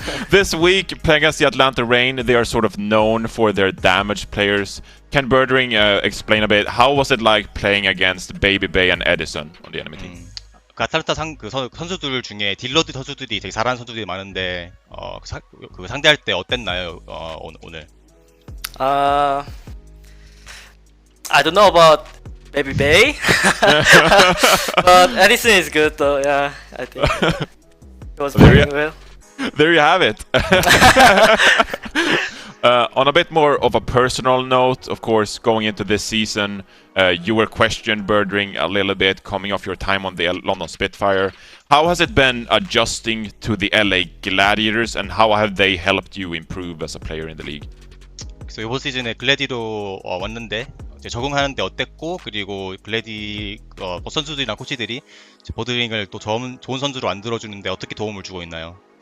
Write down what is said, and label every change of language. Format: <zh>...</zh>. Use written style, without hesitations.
<en>This week, playing against the Atlanta Reign, they are sort of known for their damage players. Can Birdring explain a bit, how was it like playing against Baby Bay and Edison on the enemy team?</en> <ko>그 아틀란타 선수들 중에 딜러드 선수들이 되게 잘하는 선수들이 많은데 그 상대할 때 어땠나요 오늘?</ko> <en>I don't know about Baby Bay, but Edison is good though. Yeah, I think it was very well. There you have it. On a bit more of a personal note, of course, going into this season, you were questioned, Birdring, a little bit, coming off your time on the London Spitfire. How has it been adjusting to the LA Gladiators, and how have they helped you improve as a player in the league?</en> <ko>그래서 이번 시즌에 글래디로 왔는데 적응하는데 어땠고, 그리고 글래디 선수들이나 코치들이 버드링을 또 좋은 선수로 만들어주는데 어떻게 도움을 주고 있나요?</ko>